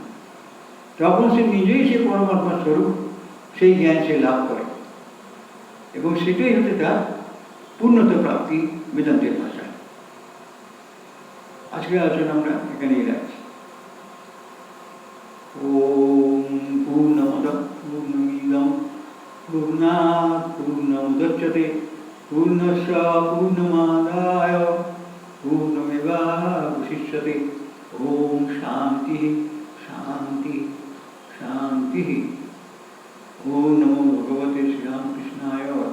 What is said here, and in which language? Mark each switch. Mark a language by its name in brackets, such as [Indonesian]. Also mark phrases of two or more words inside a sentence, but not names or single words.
[Bangla] তখন সে নিজেই সে পরমাত্মার স্বরূপ, সেই জ্ঞান সে লাভ করে, এবং সেটাই হচ্ছে তার পূর্ণতা প্রাপ্তি বেদান্তের ভাষায়। আজকের আলোচনা আমরা এখানেই রাখছি। [Sanskrit] ওম পূর্ণমদ পূর্ণমিদং পূর্ণাৎ পূর্ণমুদচ্যতে পূর্ণস্য পূর্ণমাদায় পূর্ণমেবাবশিষ্যতে। ওম শান্তি শান্তি শান্তি। ওম নমো ভগবতে শ্রীরামকৃষ্ণায়।